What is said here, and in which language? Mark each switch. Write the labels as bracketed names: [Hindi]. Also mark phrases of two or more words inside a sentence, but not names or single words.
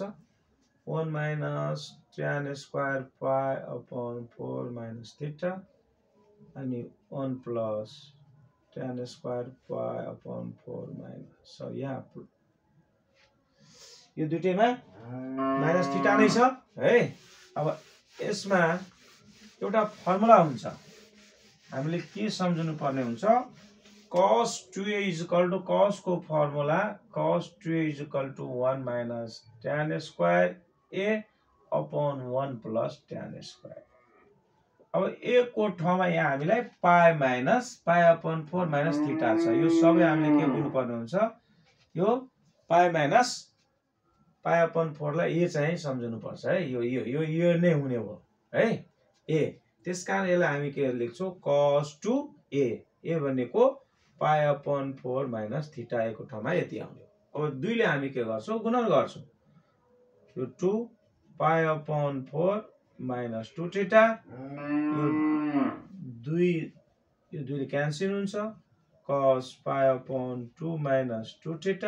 [Nepali] 1 - [English] tan square π/4 - theta [Nepali] अनि [English] 1 + tan square π/4 [Nepali] - सरी यहाँ यो दुईटैमा [English] minus theta [Nepali] नै छ है। अब यसमा एउटा फर्मुला हुन्छ हामीले के सम्झनु पर्ने हुन्छ cos 2a = cos को फर्मुला [English] cos 2a = 1 - tan square a / 1 + tan square. [Nepali] अब a को ठाउँमा यहाँ हामीलाई [English] π - theta [Nepali] छ यो सबै हामीले के बुझ्नु पर्ने हुन्छ यो π/4 लाई a चाहिँ सम्झनु पर्छ है। यो नै हुने हो है a। त्यसकारण यसलाई हामी के लेख्छौं cos 2a a भनेको [English] π/4 - theta [Nepali] a को ठाउँमा यति आउने हो। अब 2 ले हामी के गर्छौं गुणन गर्छौं यो [English] 2 π/4 - 2 theta [Nepali] यो 2 ले क्यान्सल हुन्छ [English] cos π/2 - 2 theta.